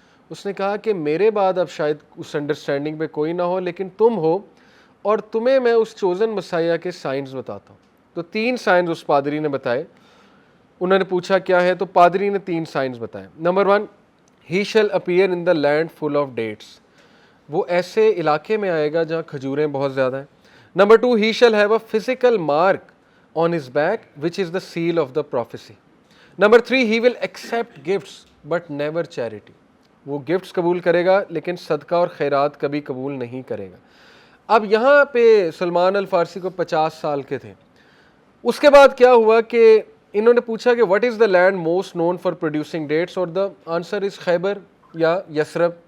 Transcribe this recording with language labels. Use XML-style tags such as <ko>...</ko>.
<ur>اس نے کہا کہ میرے بعد اب شاید اس انڈرسٹینڈنگ پہ کوئی نہ ہو, لیکن تم ہو, اور تمہیں میں اس چوزن مسایا کے سائنس بتاتا ہوں. تو 3 سائنس اس پادری نے بتائے. انہوں نے پوچھا کیا ہے, تو پادری نے 3 سائنس بتائے. Number 1,</ur> <en>he shall appear in the land full of dates,</en> <ur>وہ ایسے علاقے میں آئے گا جہاں کھجوریں بہت زیادہ ہیں.</ur> <en>Number 2, he shall have a physical mark on his back which is the seal of the prophecy.</en> <ur>Number 3,</ur> <en>he will accept gifts but never charity,</en> <ur>وہ گفٹس قبول کرے گا لیکن صدقہ اور خیرات کبھی قبول نہیں کرے گا. اب یہاں پہ سلمان الفارسی کو 50 سال کے تھے. اس کے بعد کیا ہوا کہ انہوں نے پوچھا کہ</ur> <en>what is the land most known for producing dates,</en> <ur>اور</ur> <en>the answer is</en> <ur>خیبر یا یثرب.</ur>